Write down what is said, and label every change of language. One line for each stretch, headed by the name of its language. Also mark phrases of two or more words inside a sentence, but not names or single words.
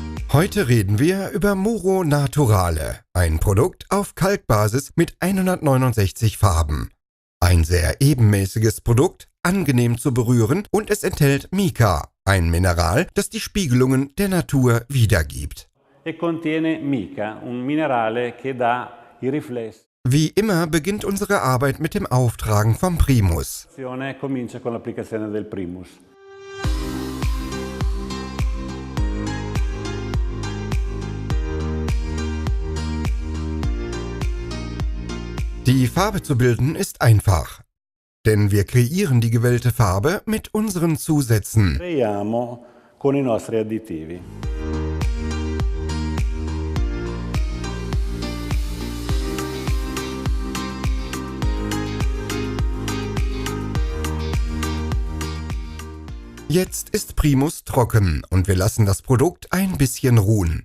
German: Heute reden wir über Muro Naturale, ein Produkt auf Kalkbasis mit 169 Farben. Ein sehr ebenmäßiges Produkt, angenehm zu berühren, und es enthält Mica, ein Mineral, das die Spiegelungen der Natur wiedergibt.
Italian: E contiene mica, un minerale che dà i riflessi.
German: Wie immer beginnt unsere Arbeit mit dem Auftragen vom Primus.
Italian: Comincia con l'applicazione del primus.
German: Die Farbe zu bilden ist einfach, denn wir kreieren die gewählte Farbe mit unseren Zusätzen.
Italian: Creiamo con i nostri additivi.
German: Jetzt ist Primus trocken und wir lassen das Produkt ein bisschen ruhen.